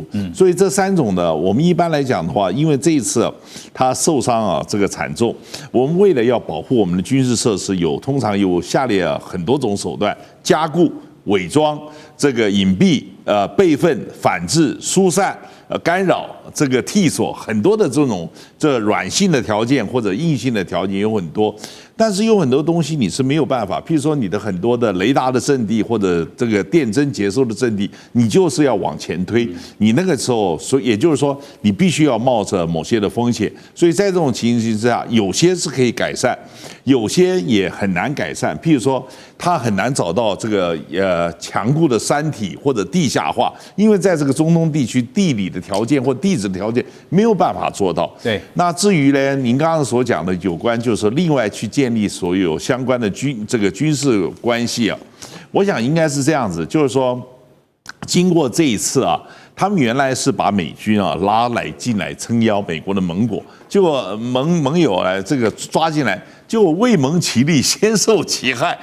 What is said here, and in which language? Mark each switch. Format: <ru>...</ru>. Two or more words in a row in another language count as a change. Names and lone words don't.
<zh>所以這3種的，我們一般來講的話，因為這一次它受傷這個慘重，我們為了要保護我們的軍事設施，通常有下列很多種手段：加固、偽裝、這個隱蔽、備份、反制、疏散、干擾、這個替鎖，很多的這種軟性的條件或者硬性的條件有很多。但是有很多東西你是沒有辦法，譬如說你的很多的雷達的陣地或者這個電偵接收的陣地，你就是要往前推。你那個時候，所以也就是說，你必須要冒着某些的風險。所以在這種情形之下，有些是可以改善，有些也很難改善。譬如說，它很難找到這個強固的山體或者地下化，因為在這個中東地區地理的條件或地質的條件沒有辦法做到。對。那至於呢，您剛剛所講的有關就是另外去建立所有相關的軍事關係啊，我想應該是這樣子，就是說，經過這一次啊，他們原來是把美軍拉來進來撐腰美國的盟國，結果盟友這個抓進來，就未蒙其利先受其害，</zh>